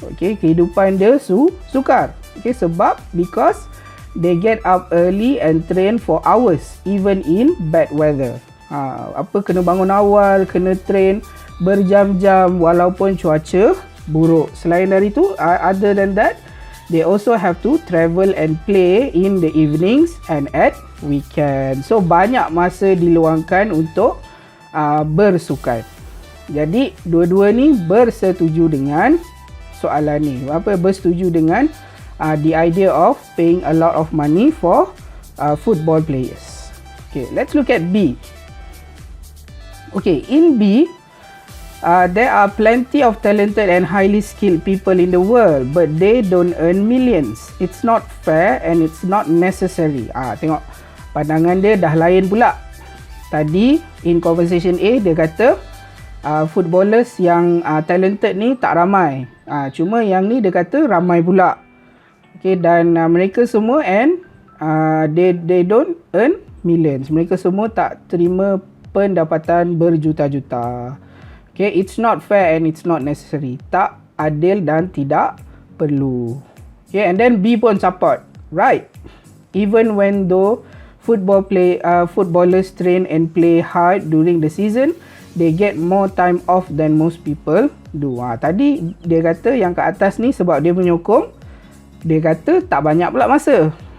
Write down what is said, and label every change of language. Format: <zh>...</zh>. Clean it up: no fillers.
<en>Okay,</en> <ms>kehidupan dia sukar. Okay, sebab</ms> <en>because they get up early and train for hours even in bad weather.</en> <ms>Kena bangun awal, kena train berjam-jam walaupun cuaca buruk. Selain dari itu,</ms> <en>other than that, they also have to travel and play in the evenings and at weekend.</en> <ms>So banyak masa diluangkan untuk bersukan. Jadi dua-dua ni bersetuju dengan soalan ni. Bersetuju dengan</ms> <en>the idea of paying a lot of money for football players. Okay, let's look at B. Okay, in B, there are plenty of talented and highly skilled people in the world, but they don't earn millions. It's not fair and it's not necessary.</en> <ms>Tengok, pandangan dia dah lain pula. Tadi,</ms> <en>in conversation A,</en> <ms>dia kata, footballers yang talented ni tak ramai. Cuma yang ni dia kata ramai pula. Okay, dan mereka semua</ms> <en>they don't earn millions.</en> <ms>Mereka semua tak terima pendapatan berjuta-juta.</ms> <en>Okay, it's not fair and it's not necessary.</en> <ms>Tak adil dan tidak perlu.</ms> <en>Okay, and then B pun support. Right. Even when though footballers train and play hard during the season, they get more time off than most people do.</en> <ms>Tadi dia kata yang kat atas ni sebab dia menyokong, dia kata tak banyak pula masa.</ms>